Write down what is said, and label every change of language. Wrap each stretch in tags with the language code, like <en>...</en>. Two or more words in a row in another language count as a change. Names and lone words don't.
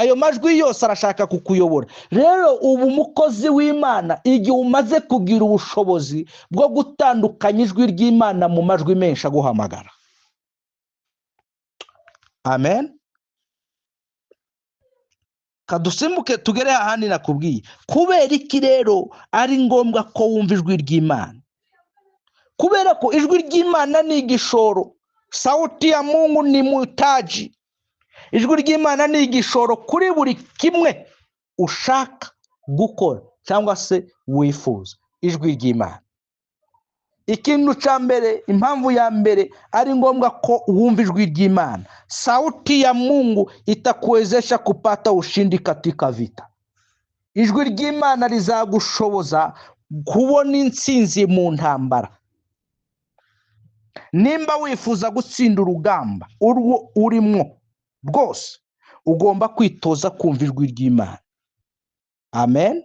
<rw>Ayo majwi yose arashaka kukuyobora. Rero ubu umukozi w'Imana igihe umaze kugira ubushobozi bwo gutandukanya ijwi ry'Imana mu majwi menshi aguhamagara. Amen. Kadusimbuke tugere ahandi nakubwiye. Kubera iki rero ari ngombwa ko wumva ijwi ry'Imana? Kubera ko ijwi ry'Imana ni igishoro.</rw> <sw>Sauti ya Mungu ni mutaji.</sw> <rw>Ijwi ry'Imana ni igishoro kuri buri kimwe ushaka gukora cyangwa se wifuza. Ijwi ry'Imana. Ikintu cya mbere, impamvu ya mbere ari ngombwa ko wumva ijwi ry'Imana.</rw> <sw>Sauti ya Mungu itakuwezesha kupata ushindi katika vita.</sw> <rw>Ijwi ry'Imana rizagushoboza kubona intsinzi mu ntambara. Nimba wifuza gutsinda urugamba urwo urimo rwose, ugomba kwitoza kumva ijwi ry'Imana. Amen.</rw>